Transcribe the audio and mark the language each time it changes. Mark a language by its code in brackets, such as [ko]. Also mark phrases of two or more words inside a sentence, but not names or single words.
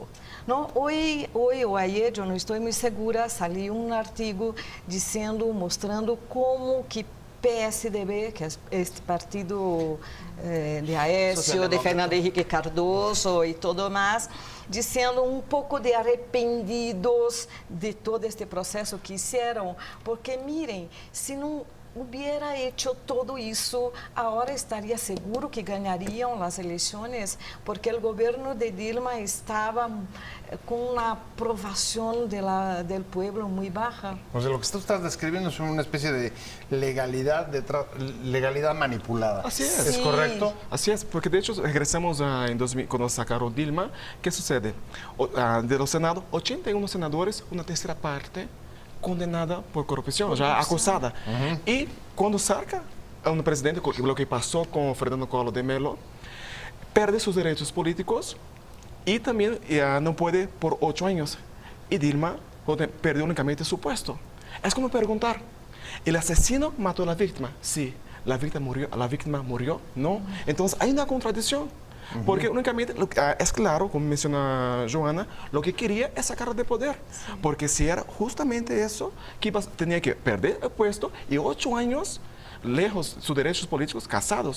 [pt] Não, hoje ou ayer, eu não estou muito segura, saiu um artigo mostrando como que PSDB, que é este partido de Aécio, de Fernando Henrique Cardoso e tudo mais, dizendo um pouco de arrependidos de todo este processo que fizeram, porque mirem, se não [es] hubiera hecho [pt] todo isso, agora estaria seguro que ganhariam as eleições, porque o governo de Dilma estava com uma aprovação do povo muito baixa. [es] O sea, lo que tú estás describiendo es una especie de legalidad manipulada. Así es. ¿Es correcto? Así es, porque de hecho regresamos en 2000, cuando sacaron Dilma. ¿Qué sucede? De los senados, 81 senadores, una tercera parte condenada por [pt] corrupção, já acusada. E quando saca um presidente, o que passou com Fernando Collor de Mello, perde seus direitos políticos e também não pode por 8 anos. E Dilma perdeu unicamente seu posto. É como perguntar, [es] ¿el asesino [pt] matou a vítima? [es] Sí. ¿La víctima murió? No. Entonces hay una contradicción. Porque únicamente, es claro, como menciona Joana, lo que quería es sacar de poder. Sí. Porque si era justamente eso, que tenía que perder el puesto y 8 años lejos sus derechos políticos, casados.